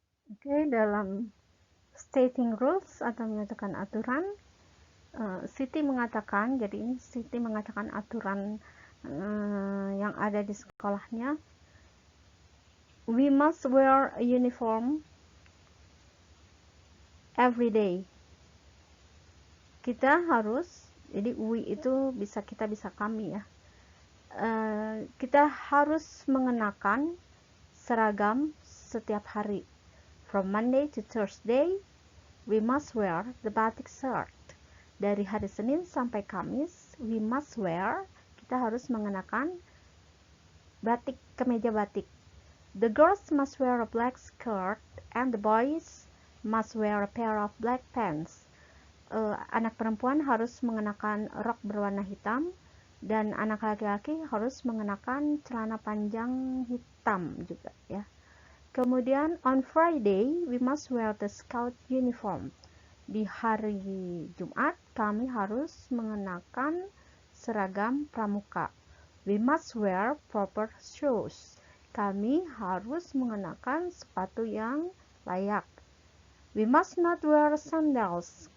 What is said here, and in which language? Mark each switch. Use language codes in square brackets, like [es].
[id] Oke, dalam [en] stating rules [id] atau menyatakan aturan, Siti mengatakan, jadi ini Siti mengatakan aturan yang ada di sekolahnya. [en] We must wear a uniform every day. [id] Kita harus, jadi we itu kita bisa kami ya. Kita harus mengenakan seragam setiap hari. [en] From Monday to Thursday, we must wear the batik shirt. [id] Dari hari Senin sampai Kamis, [en] we must wear, [id] kita harus mengenakan batik, kemeja batik. [en] The girls must wear a black skirt and the boys must wear a pair of black pants. [id] Anak perempuan harus mengenakan rok berwarna hitam dan anak laki-laki harus mengenakan celana panjang hitam juga ya. [en] Kemudian on Friday we must wear the scout uniform. [id] Di hari Jumat kami harus mengenakan seragam pramuka. [en] We must wear proper shoes. [id] Kami harus mengenakan sepatu yang layak. [en] We must not wear sandals.